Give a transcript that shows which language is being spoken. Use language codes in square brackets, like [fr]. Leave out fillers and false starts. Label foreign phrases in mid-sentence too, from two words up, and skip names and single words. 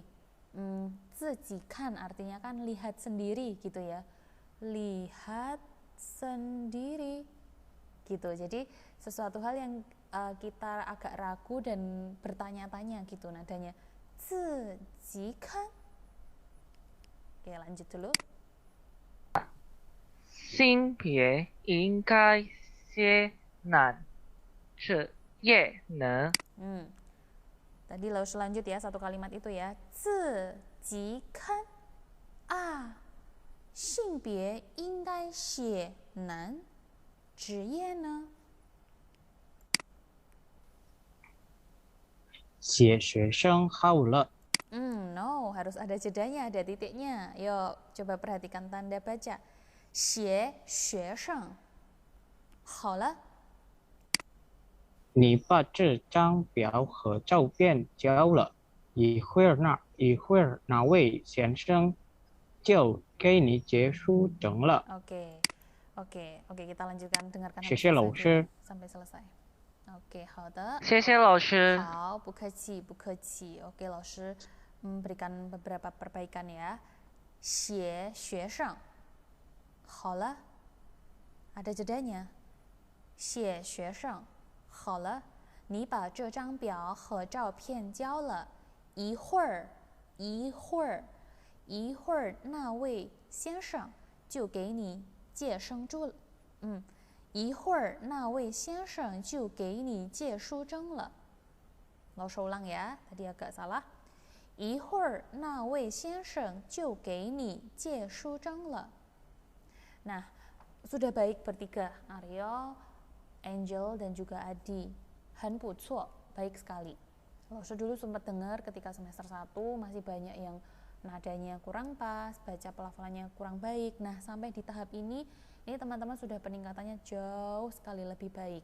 [id] Ji kan artinya kan lihat sendiri gitu ya. Lihat sendiri. Gitu. Jadi sesuatu hal yang kita agak ragu dan bertanya-tanya gitu nadanya. Ji kan. Oke, lanjut dulu. [zh] 性别应该写男是也能。 [id] Tadi lalu selanjut ya, satu kalimat itu ya. [zh] Ji kan 啊，性别应该写男，职业呢？写学生好了。 [id] No, harus ada jedanya, ada titiknya. Yuk, coba perhatikan tanda baca. [zh] 写学生好了。你把这张表和照片交了，一会儿那位先生就给你结束整了。 [id] Oke, kita lanjutkan, dengarkan [zh] 谢谢老师。 [id] sampai selesai. Oke, [zh] 好的。谢谢老师。好，不客气，不客气。 [id] Oke, 老师 memberikan beberapa perbaikan ya. [zh] 写学生好了， [id] ada jedanya. [zh] 写学生好了，你把这张表和照片交了，一会儿那位先生就给你借书证了。一会儿那位先生就给你借书证了。 [id] 老师 ulang ya, tadi agak salah. [zh] 一会儿那位先生就给你借书证了。 [id] Nah, sudah baik bertiga, Aryo, Angel, dan juga Adi. Han Pucuo, baik sekali. Lalu dulu sempat dengar ketika semester 1 masih banyak yang nadanya kurang pas, baca pelafalannya kurang baik. Nah, sampai di tahap ini teman-teman sudah peningkatannya jauh sekali lebih baik.